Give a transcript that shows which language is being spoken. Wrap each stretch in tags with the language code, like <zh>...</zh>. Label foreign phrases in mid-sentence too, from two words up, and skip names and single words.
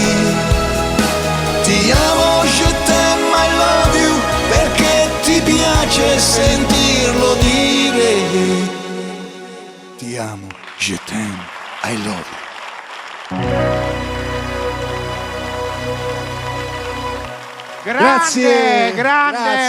<it>Ti amo,</it> <fr>je t'aime,</fr> <en>I love you,</en> <it>perché ti piace sentirlo dire. Ti amo,</it> <fr>je t'aime,</fr> <en>I love you.</en> <it>Grande, grande Grazie.</it>